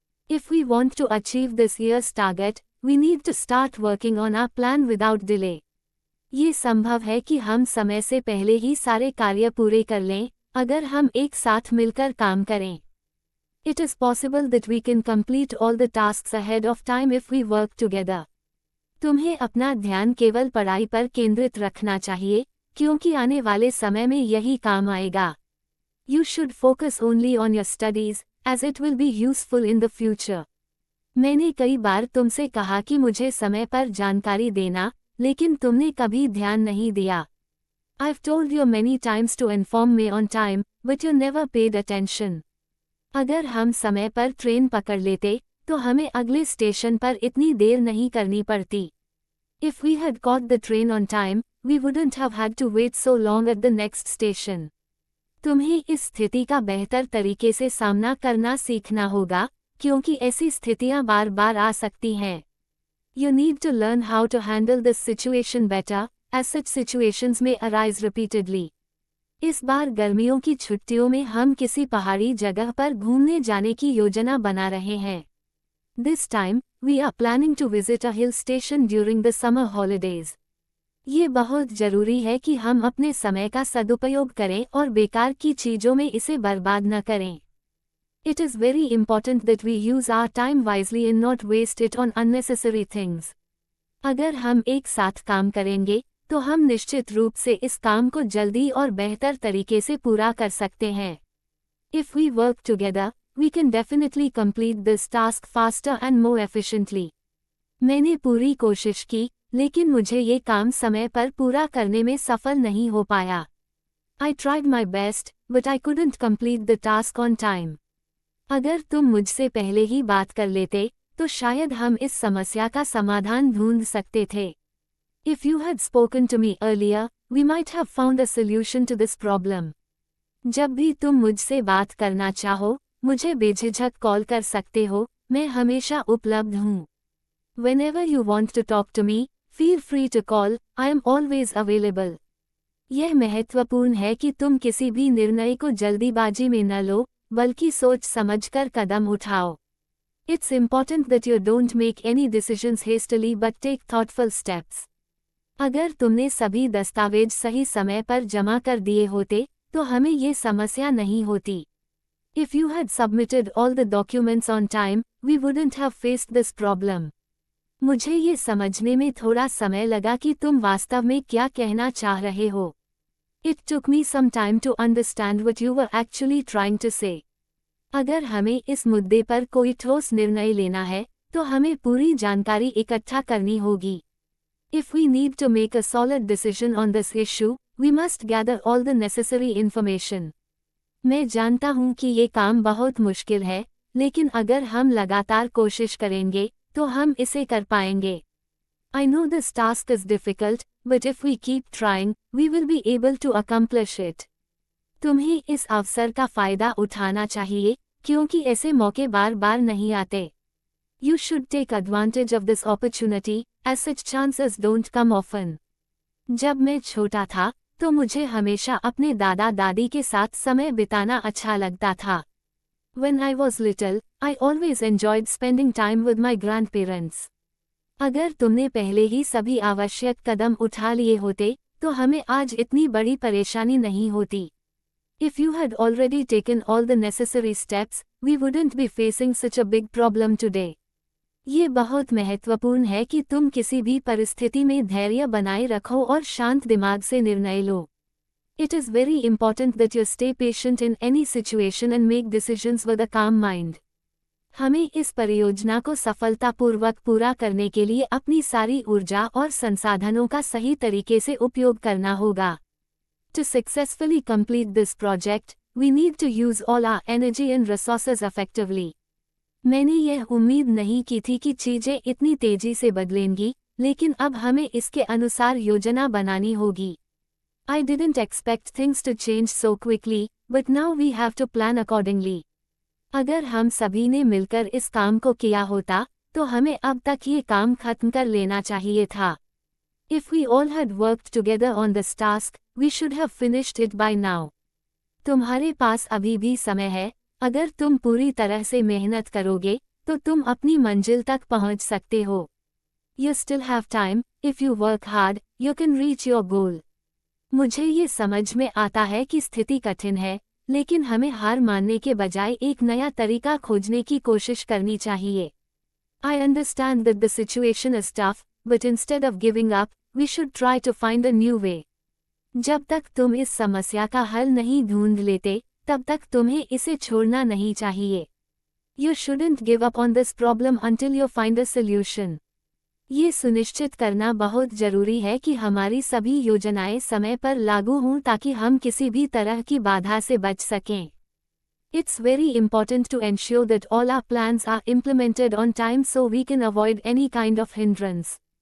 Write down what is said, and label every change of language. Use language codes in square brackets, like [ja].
[en] If we want to achieve this year's target, we need to start working on our plan without delay. [hi] ये संभव है कि हम समय से पहले ही सारे कार्य पूरे कर लें, अगर हम एक साथ मिलकर काम करें। [en] It is possible that we can complete all the tasks ahead of time if we work together. [hi] तुम्हें अपना ध्यान केवल पढ़ाई पर केंद्रित रखना चाहिए, क्योंकि आने वाले समय में यही काम आएगा। [en] You should focus only on your studies, as it will be useful in the future. [hi] मैंने कई बार तुमसे कहा कि मुझे समय पर जानकारी देना, लेकिन तुमने कभी ध्यान नहीं दिया। [en] I've told you many times to inform me on time, but you never paid attention. [hi] अगर हम समय पर ट्रेन पकड़ लेते, तो हमें अगले स्टेशन पर इतनी देर नहीं करनी पड़ती। [en] If we had caught the train on time, we wouldn't have had to wait so long at the next station. [hi] तुम्हें इस स्थिति का बेहतर तरीके से सामना करना सीखना होगा, क्योंकि ऐसी स्थितियां बार बार आ सकती हैं। [en] You need to learn how to handle this situation better, as such situations may arise repeatedly. [hi] इस बार गर्मियों की छुट्टियों में हम किसी पहाड़ी जगह पर घूमने जाने की योजना बना रहे हैं। [en] This time, we are planning to visit a hill station during the summer holidays. [hi] ये बहुत जरूरी है कि हम अपने समय का सदुपयोग करें और बेकार की चीजों में इसे बर्बाद न करें। [en] It is very important that we use our time wisely and not waste it on unnecessary things. [hi] अगर हम एक साथ काम करेंगे, तो हम निश्चित रूप से इस काम को जल्दी और बेहतर तरीके से पूरा कर सकते हैं। [en] If we work together, we can definitely complete this task faster and more efficiently. [hi] मैंने पूरी कोशिश की, लेकिन मुझे ये काम समय पर पूरा करने में सफल नहीं हो पाया. [en] I tried my best, but I couldn't complete the task on time. [hi] अगर तुम मुझसे पहले ही बात कर लेते, तो शायद हम इस समस्या का समाधान ढूंढ सकते थे. [en] If you had spoken to me earlier, we might have found a solution to this problem. [hi] जब भी तुम मुझसे बात करना चाहो, मुझे बेझिझक कॉल कर सकते हो, मैं हमेशा उपलब्ध हूँ. [en] Whenever you want to talk to me, feel free to call, I am always available. [hi] यह महत्वपूर्ण है कि तुम किसी भी निर्णय को जल्दीबाजी में न लो, बल्कि सोच समझकर कदम उठाओ. [en] It's important that you don't make any decisions hastily but take thoughtful steps. [hi] अगर तुमने सभी दस्तावेज सही समय पर जमा कर दिए होते, तो हमें ये समस्या नहीं होती. [en] If you had submitted all the documents on time, we wouldn't have faced this problem. [hi] मुझे ये समझने में थोड़ा समय लगा कि तुम वास्तव में क्या कहना चाह रहे हो. [en] It took me some time to understand what you were actually trying to say. [hi] अगर हमें इस मुद्दे पर कोई ठोस निर्णय लेना है, तो हमें पूरी जानकारी इकट्ठा करनी होगी. [en] If we need to make a solid decision on this issue, we must gather all the necessary information. [hi] मैं जानता हूँ कि ये काम बहुत मुश्किल है, लेकिन अगर हम लगातार कोशिश करेंगे, तो हम इसे कर पाएंगे. [en] I know this task is difficult, but if we keep trying, we will be able to accomplish it. [hi] तुम्हें इस अवसर का फायदा उठाना चाहिए, क्योंकि ऐसे मौके बार बार नहीं आते. [en] You should take advantage of this opportunity, as such chances don't come often. [hi] जब मैं छोटा था, तो मुझे हमेशा अपने दादा दादी के साथ समय बिताना अच्छा लगता था. [en] When I was little, I always enjoyed spending time with my grandparents. [hi] अगर तुमने पहले ही सभी आवश्यक कदम उठा लिए होते, तो हमें आज इतनी बड़ी परेशानी नहीं होती. [en] If you had already taken all the necessary steps, we wouldn't be facing such a big problem today. [hi] ये बहुत महत्वपूर्ण है कि तुम किसी भी परिस्थिति में धैर्य बनाए रखो और शांत दिमाग से निर्णय लो. [en] It is very important that you stay patient in any situation and make decisions with a calm mind. [hi] हमें इस परियोजना को सफलतापूर्वक पूरा करने के लिए अपनी सारी ऊर्जा और संसाधनों का सही तरीके से उपयोग करना होगा. [en] To successfully complete this project, we need to use all our energy and resources effectively. [hi] मैंने यह उम्मीद नहीं की थी कि चीजें इतनी तेजी से बदलेंगी, लेकिन अब हमें इसके अनुसार योजना बनानी होगी. [en] I didn't expect things to change so quickly, but now we have to plan accordingly. [hi] अगर हम सभी ने मिलकर इस काम को किया होता, तो हमें अब तक ये काम खत्म कर लेना चाहिए था. [en] If we all had worked together on this task, we should have finished it by now. [hi] तुम्हारे पास अभी भी समय है. अगर तुम पूरी तरह से मेहनत करोगे, तो तुम अपनी मंजिल तक पहुंच सकते हो. [en] You still have time, if you work hard, you can reach your goal. [hi] मुझे ये समझ में आता है कि स्थिति कठिन है, लेकिन हमें हार मानने के बजाय एक नया तरीका खोजने की कोशिश करनी चाहिए. [en] I understand that the situation is tough, but instead of giving up, we should try to find a new way. [hi] जब तक तुम इस समस्या का हल नहीं ढूंढ लेते, तब तक तुम्हें इसे छोड़ना नहीं चाहिए. [en] You shouldn't give up on this problem until you find a solution. [hi] ये सुनिश्चित करना बहुत जरूरी है कि हमारी सभी योजनाएं समय पर लागू हों ताकि हम किसी भी तरह की बाधा से बच सकें. [en] It's very important to ensure that all our plans are implemented on time so we can avoid any kind of hindrance.